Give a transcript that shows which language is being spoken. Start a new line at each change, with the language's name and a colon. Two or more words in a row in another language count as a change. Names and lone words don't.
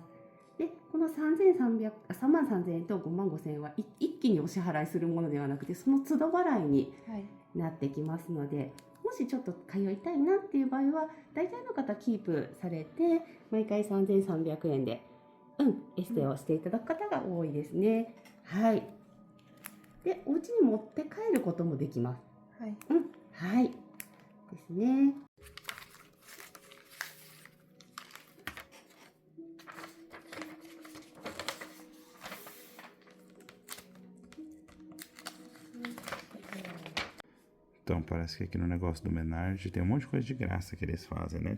Japanese: でこの3万3000円と5万5000円は一気にお支払いするものではなくて、その都度払いになってきますので、もしちょっと通いたいなっていう場合は大体の方キープされて毎回3300円でエステをしていただく方が多いですね。はい。でお家に持って帰ることもできます。はいですね。
Portuguese: Então, parece que aqui no negócio do Menard tem um monte de coisa de graça que eles fazem, né?